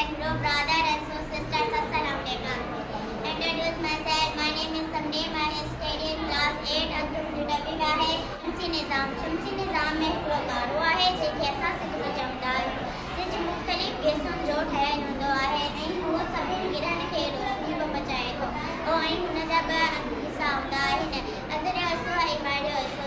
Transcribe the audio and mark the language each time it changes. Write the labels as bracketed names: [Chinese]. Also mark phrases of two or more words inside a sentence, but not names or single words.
[English] brother and so sisters, [Arabic] السلام عليكم. [English] Introduce myself. My name is Samneem. I study in class 8. [Sindhi] टॉपिक आहे शमसी निज़ाम। शमसी निज़ाम में हिकिड़ो तारो आहे जंहिंखे असां सिज में चवंदा आहियूं। सिज मुख़्तलिफ़ गैसुनि जो ठहियलु हूंदो आहे ऐं उहो सभिनी गिरहनि खे रोशनी बि पहुचाए थो ऐं हुनजा ॿ हिसा हूंदा आहिनि, अंदरियों हिसो ऐं ॿाहिरियों हिसो।